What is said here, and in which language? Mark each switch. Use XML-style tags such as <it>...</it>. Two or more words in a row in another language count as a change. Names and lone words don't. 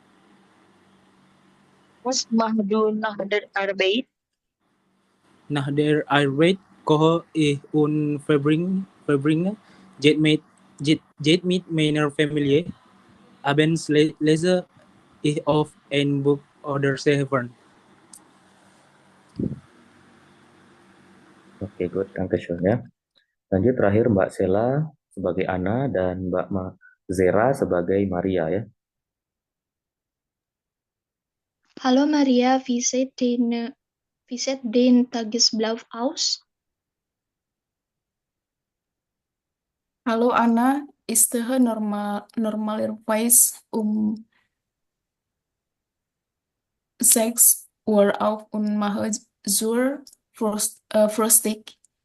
<de>Was machst du nach der Arbeit? Nach der Arbeit koche ich und verbringe Zeit mit meiner Familie. Abends lese ich auf ein Buch oder Telefon.</de> <id>Oke, good, Dankeschön ya. Lanjut terakhir Mbak Sela sebagai Ana dan Mbak Zera sebagai Maria ya.</id> <de>Hallo Maria, wie sieht den Tagesablauf aus? Hallo Anna, ich stehe normalerweise um 6 Uhr auf und mache Frühstück.</de>